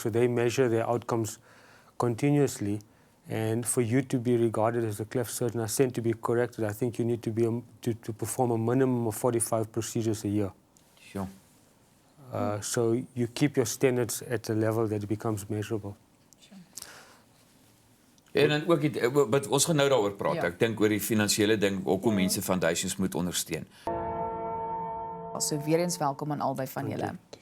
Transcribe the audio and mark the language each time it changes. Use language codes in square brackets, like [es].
[en] So they measure their outcomes continuously. And for you to be regarded as a cleft surgeon, I stand to be corrected. I think you need to be to perform a minimum of 45 procedures a year. Sure. So you keep your standards at a level that becomes measurable. [af] En dan ook wat ons gaan nou daaroor praat. Ja. Ek dink oor die finansiële ding hoekom mense foundations moet ondersteun. So weer eens welkom aan albei van julle.